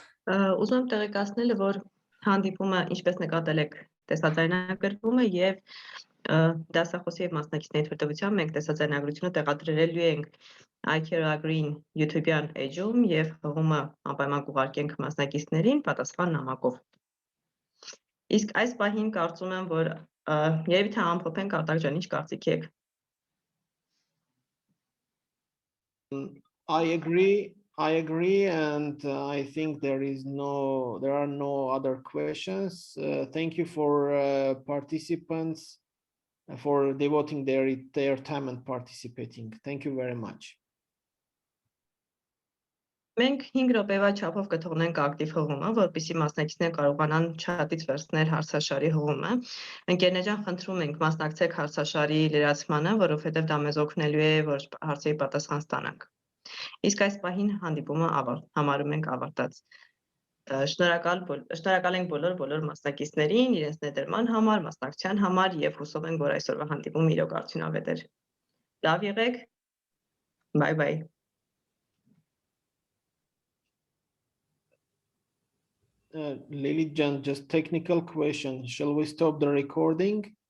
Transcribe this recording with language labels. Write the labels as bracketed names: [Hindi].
[Armenian] Ուզում եմ տեղեկացնել, որ հանդիպումը, ինչպես նկատել եք, տեսաձայնագրվում է եւ դասախոսի եւ մասնակիցների թույլտվությամբ մենք տեսաձայնագրությունը տեղադրելու ենք iCare-Agree-ին YouTube-յան էջում եւ հղումը անպայման կուղարկենք մասնակիցներին պատասխան նամակով։ Իսկ այս պահին կարծում եմ, որ երևի թե ամփոփենք Արտակ ջան, ինչ կարծիք եք։ [English] I agree, and I think there are no other questions. Thank you for participants for devoting their time and participating. Thank you very much. [Armenian] Մենք 5 րոպեվա չափով կթողնենք ակտիվ հղումը, որպեսզի մասնակիցները կարողանան չաթից վերցնել հարցաշարի հղումը։ Ընկերներ ջան, խնդրում ենք մասնակցեք հարցաշարի լրացմանը, որովհետև դա մեզ օգնելու է, որ հարցերի պատասխան ստանանք։ Իսկ այս պահին հանդիպումը համարում ենք ավարտած։ Շնորհակալ ենք բոլոր մասնակիցներին, իրենց ներդրման համար, մասնակցության համար եւ հուսով ենք, որ այսօրվա հանդիպումը իրոք արդյունավետ էր։ Լավ եղեք։ [English] Bye bye. Lily Jan, just technical question. Shall we stop the recording?